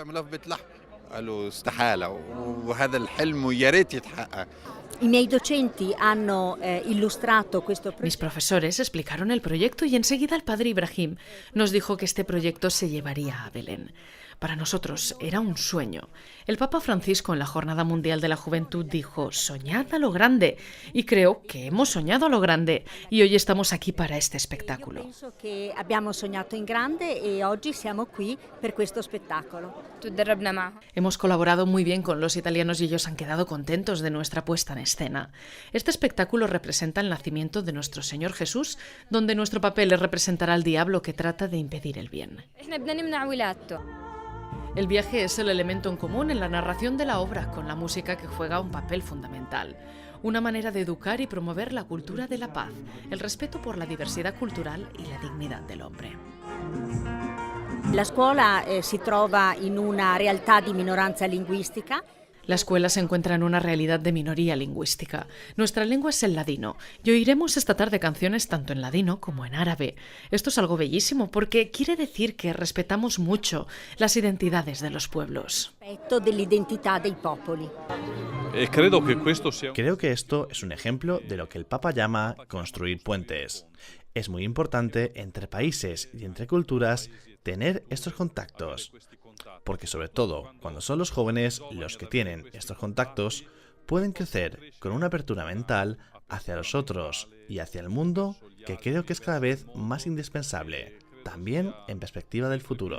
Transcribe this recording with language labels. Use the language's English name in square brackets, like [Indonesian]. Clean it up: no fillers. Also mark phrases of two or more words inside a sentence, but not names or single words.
[Spanish] Mis profesores explicaron el proyecto y enseguida el padre Ibrahim nos dijo que este proyecto se llevaría a Belén. Para nosotros era un sueño. El Papa Francisco en la Jornada Mundial de la Juventud dijo: soñad a lo grande. Y creo que hemos soñado a lo grande. Y hoy estamos aquí para este espectáculo. [Italian] Penso que abbiamo sognato in grande e oggi siamo qui per questo spettacolo. [Spanish] Hemos colaborado muy bien con los italianos y ellos han quedado contentos de nuestra puesta en escena. Este espectáculo representa el nacimiento de nuestro Señor Jesús, donde nuestro papel es representar al diablo que trata de impedir el bien. El viaje es el elemento en común en la narración de la obra, con la música que juega un papel fundamental. Una manera de educar y promover la cultura de la paz, el respeto por la diversidad cultural y la dignidad del hombre. [Italian] La scuola si trova in una realtà di minoranza linguistica. [Spanish] La escuela se encuentra en una realidad de minoría lingüística. Nuestra lengua es el ladino y oiremos esta tarde canciones tanto en ladino como en árabe. Esto es algo bellísimo porque quiere decir que respetamos mucho las identidades de los pueblos. [Italian] Dell'identità dei popoli. [Spanish] Creo que esto es un ejemplo de lo que el Papa llama construir puentes. Es muy importante entre países y entre culturas tener estos contactos. Porque sobre todo, cuando son los jóvenes los que tienen estos contactos, pueden crecer con una apertura mental hacia los otros y hacia el mundo, que creo que es cada vez más indispensable, también en perspectiva del futuro.